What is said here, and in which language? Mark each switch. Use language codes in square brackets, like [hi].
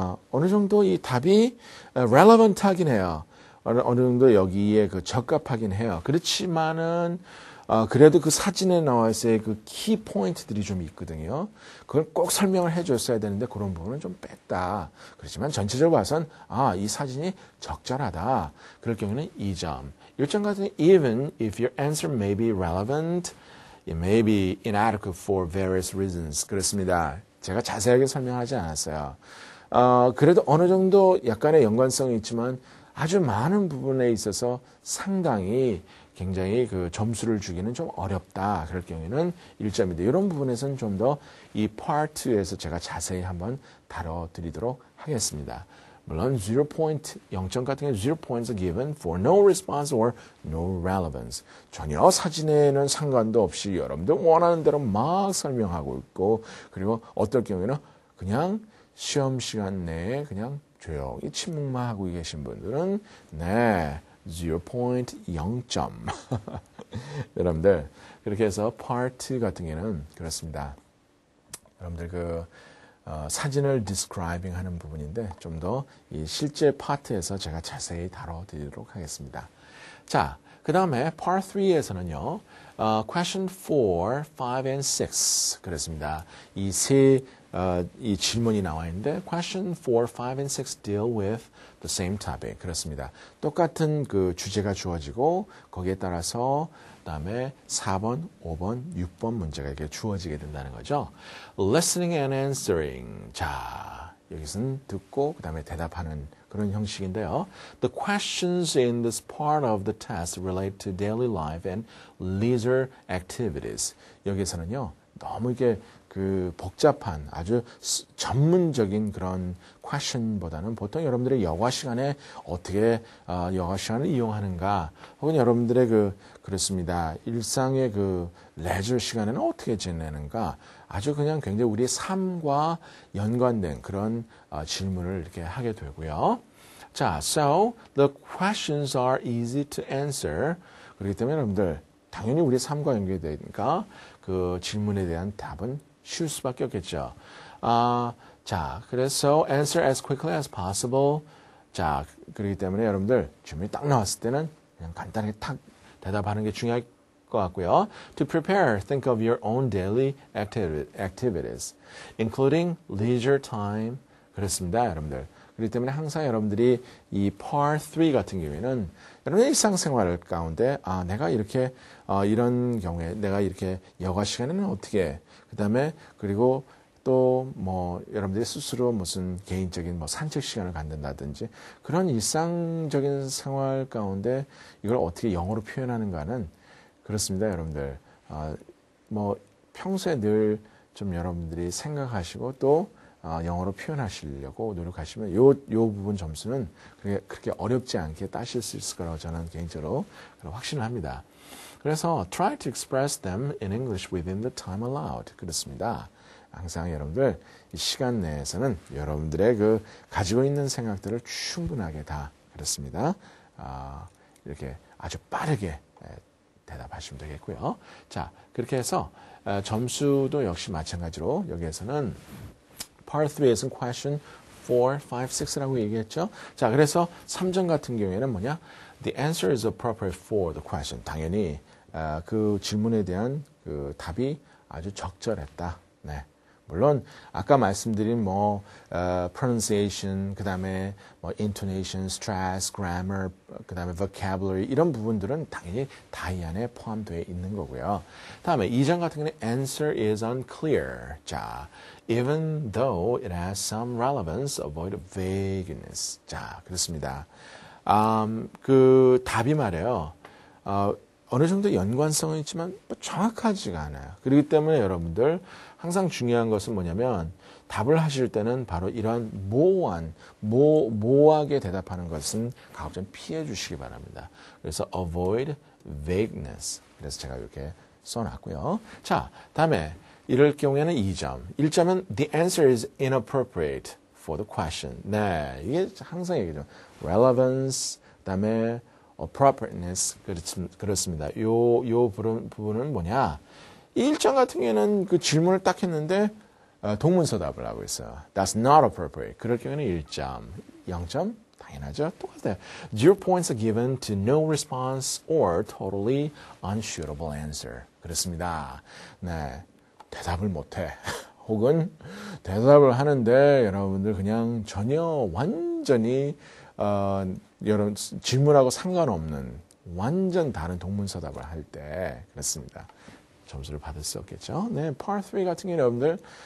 [ko] 어느 정도 이 답이 relevant 하긴 해요. 어느 정도 여기에 적합하긴 해요. 그렇지만은 그래도 그 사진에 나와 있어야 그 키 포인트들이 좀 있거든요. 그걸 꼭 설명을 해줬어야 되는데 그런 부분은 좀 뺐다. 그렇지만 전체적으로 봐선 이 사진이 적절하다. 그럴 경우는 2점. 1점 같은 [en] even if your answer may be relevant, it may be inadequate for various reasons. [ko] 그렇습니다. 제가 자세하게 설명하지 않았어요. 그래도 어느 정도 약간의 연관성이 있지만 아주 많은 부분에 있어서 상당히 굉장히 그 점수를 주기는 좀 어렵다. 그럴 경우에는 1점인데 이런 부분에서는 좀 더 이 파트에서 제가 자세히 한번 다뤄드리도록 하겠습니다. 물론 0점 같은 경우 [en] 0 points are given for no response or no relevance. [ko] 전혀 사진에는 상관도 없이 여러분들 원하는 대로 막 설명하고 있고 그리고 어떨 경우에는 그냥 시험 시간 내에 그냥 조용히 침묵만 하고 계신 분들은 네 0.0점 여러분들 그렇게 해서 파트 같은 경우는 그렇습니다. 여러분들 그 사진을 describing 하는 부분인데 좀 더 이 실제 파트에서 제가 자세히 다뤄드리도록 하겠습니다. 자, 그 다음에 part 3에서는요. [en] question 4, 5, and 6 [ko] 그렇습니다. 이 질문이 나와 있는데 [en] question 4, 5, and 6 deal with the same topic. [ko] 그렇습니다. 똑같은 그 주제가 주어지고 거기에 따라서 그다음에 4번, 5번, 6번 문제가 이렇게 주어지게 된다는 거죠. [en] Listening and answering. [ko] 자, 여기서는 듣고 그다음에 대답하는 그런 형식인데요. [en] The questions in this part of the test relate to daily life and leisure activities. [ko] 여기서는요. 너무 이게 그 복잡한 아주 전문적인 그런 question보다는 보통 여러분들의 여가 시간에 어떻게 여가 시간을 이용하는가 혹은 여러분들의 그렇습니다. 일상의 그 레저 시간에는 어떻게 지내는가 아주 그냥 굉장히 우리의 삶과 연관된 그런 질문을 이렇게 하게 되고요. [en] 자, so the questions are easy to answer. [ko] 그렇기 때문에 여러분들 당연히 우리의 삶과 연결되니까 그 질문에 대한 답은 쉬울 수밖에 없겠죠. 자, 그래서 [en] answer as quickly as possible. [ko] 자, 그렇기 때문에 여러분들 질문이 딱 나왔을 때는 그냥 간단하게 탁 대답하는 게 중요할 것 같고요. [en] To prepare, think of your own daily activities, including leisure time. [ko] 그렇습니다, 여러분들. 그렇기 때문에 항상 여러분들이 이 part 3 같은 경우에는 여러분의 일상생활 가운데 내가 이렇게 이런 경우에 내가 이렇게 여가 시간에는 어떻게 그다음에 그리고 또 뭐 여러분들이 스스로 무슨 개인적인 뭐 산책 시간을 갖는다든지 그런 일상적인 생활 가운데 이걸 어떻게 영어로 표현하는가는 그렇습니다, 여러분들. 뭐 평소에 늘 좀 여러분들이 생각하시고 또 영어로 표현하시려고 노력하시면 요 부분 점수는 그렇게 어렵지 않게 따실 수 있을 거라고 저는 개인적으로 확신을 합니다. 그래서 [en] try to express them in English within the time allowed. [ko] 그렇습니다. 항상 여러분들 이 시간 내에서는 여러분들의 그 가지고 있는 생각들을 충분하게 다 그렇습니다. 이렇게 아주 빠르게 대답하시면 되겠고요. 자, 그렇게 해서 점수도 역시 마찬가지로 여기에서는 Part 3에서는 question 4, 5, 6라고 얘기했죠. 자, 그래서 3점 같은 경우에는 뭐냐? [en] The answer is appropriate for the question. [ko] 당연히 그 질문에 대한 그 답이 아주 적절했다. 네. 물론 아까 말씀드린 뭐 pronunciation, 그다음에 뭐 intonation, stress, grammar, 그다음에 vocabulary 이런 부분들은 당연히 다 이 안에 포함되어 있는 거고요. 다음에 2점 같은 경우는 [en] answer is unclear. 자, even though it has some relevance, avoid vagueness. [ko] 자, 그렇습니다. 그 답이 말이에요. 어느 정도 연관성은 있지만 정확하지가 않아요. 그렇기 때문에 여러분들 항상 중요한 것은 뭐냐면 답을 하실 때는 바로 이러한 모호하게 대답하는 것은 가급적 피해 주시기 바랍니다. 그래서 [en] avoid vagueness. [ko] 그래서 제가 이렇게 써놨고요. 자, 다음에 이럴 경우에는 2점. 1점은 [en] the answer is inappropriate for the question. [ko] 네, 이게 항상 얘기죠. relevance, 그다음에 appropriateness 그렇습니다. 요 부분은 뭐냐? 1점 같은 경우에는 그 질문을 딱 했는데 동문서답을 하고 있어요. [en] That's not appropriate. [ko] 그럴 경우에는 1점. 0점? 당연하죠. 똑같아요. [en] 0 points are given to no response or totally unsuitable answer. [ko] 그렇습니다. 네, 대답을 못해. 혹은 대답을 하는데 여러분들 그냥 전혀 완전히 여러분 질문하고 상관없는 완전 다른 동문서답을 할 때 그렇습니다. 점수를 받을 수 없겠죠. 네, Part 3 같은 경우는 여러분들